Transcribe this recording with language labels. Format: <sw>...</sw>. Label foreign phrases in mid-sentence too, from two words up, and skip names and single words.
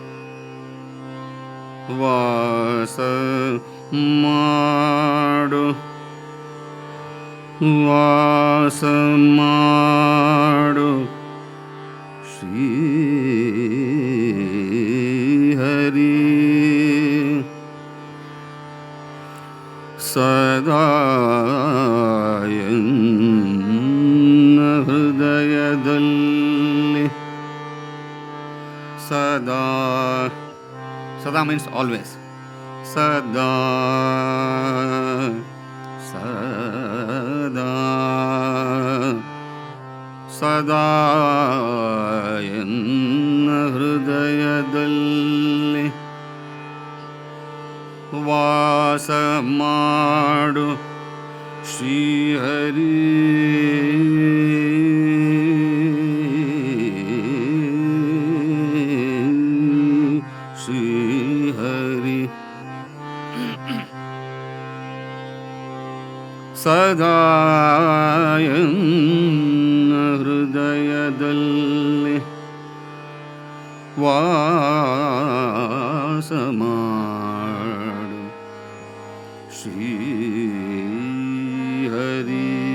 <kn>ವಾಸ ಮಾಡು ಶ್ರೀ ಹರಿ ಸದಾ ಹೃದಯದಲ್ಲಿ sada.</kn> <en>Sada means always.</en> <kn>ಸದಾ ಸದಾ ಸದಾ ಎನ್ನ ಹೃದಯದಲ್ಲಿ ವಾಸ ಮಾಡು ಶ್ರೀ ಹರಿ ಸದಾ ಎನ್ನ ಹೃದಯದಲ್ಲಿ ವಾಸ ಮಾಡು ಶ್ರೀ ಹರಿ</kn>